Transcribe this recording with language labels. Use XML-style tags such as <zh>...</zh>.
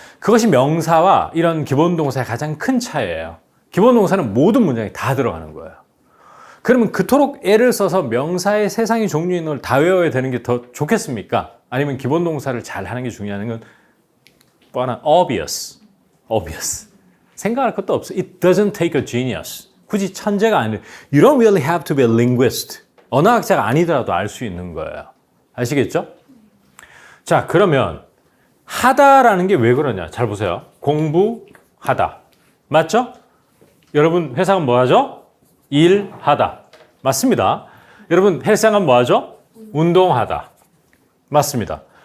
<ko>그것이 명사와 이런 기본 동사의 가장 큰 차이예요. 기본 동사는 모든 문장에 다 들어가는 거예요. 그러면 그토록 애를 써서 명사의 세상의 종류 있는 걸 다 외워야 되는 게 더 좋겠습니까? 아니면 기본 동사를 잘 하는 게 중요한 건 뻔한 obvious. 생각할 것도 없어.</ko> <en>It doesn't take a genius.</en> <ko>굳이 천재가 아니라</ko> <en>You don't really have to be a linguist.</en> <ko>언어학자가 아니더라도 알 수 있는 거예요. 아시겠죠? 자, 그러면 하다라는 게 왜 그러냐? 잘 보세요. 공부하다. 맞죠? 여러분 회사는 뭐 하죠? 일하다. 맞습니다. 여러분 헬스장은 뭐 하죠? 운동하다. 맞습니다.</ko>